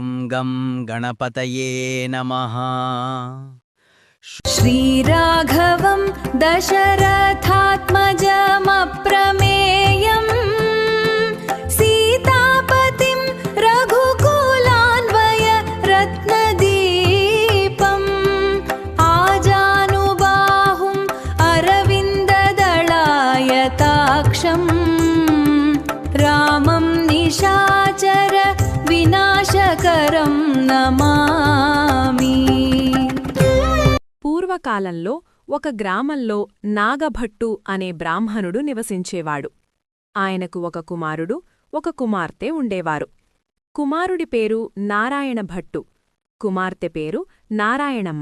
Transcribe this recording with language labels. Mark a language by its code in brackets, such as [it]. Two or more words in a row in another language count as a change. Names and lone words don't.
[sa] గం గణపతయే నమః. श्रीराघवं दशरथात्मजमप्रमेयम् सीतापतिं रघुकुलान्वय रत्नदीपम् आजानुबाहुम् अरविन्ददलायताक्षम् रामं निशाचर विनाशकरं नमामि. [te] పూర్వకాలంలో ఒక గ్రామంలో నాగభట్టు అనే బ్రాహ్మణుడు నివసించేవాడు. ఆయనకు ఒక కుమారుడు, ఒక కుమార్తె ఉండేవారు. కుమారుడి పేరు నారాయణ భట్టు, కుమార్తె పేరు నారాయణమ్మ.